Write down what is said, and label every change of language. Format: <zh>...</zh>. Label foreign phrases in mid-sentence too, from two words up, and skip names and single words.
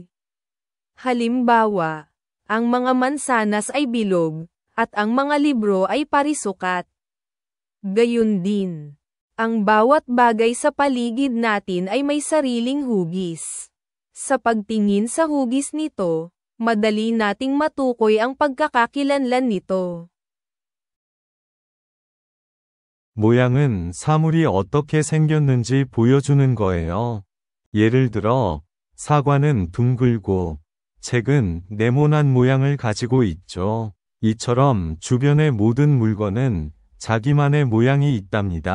<tl>Halimbawa, ang mga mansanas ay bilog, at ang mga libro ay parisukat. Gayun din, ang bawat bagay sa paligid natin ay may sariling hugis. Sa pagtingin sa hugis nito, madali nating matukoy ang pagkakakilanlan nito.</tl> <ko>모양은 사물이 어떻게 생겼는지 보여주는 거예요. 예를 들어, 사과는 둥글고, 책은 네모난 모양을 가지고 있죠. 이처럼 주변의 모든 물건은 자기만의 모양이 있답니다.</ko>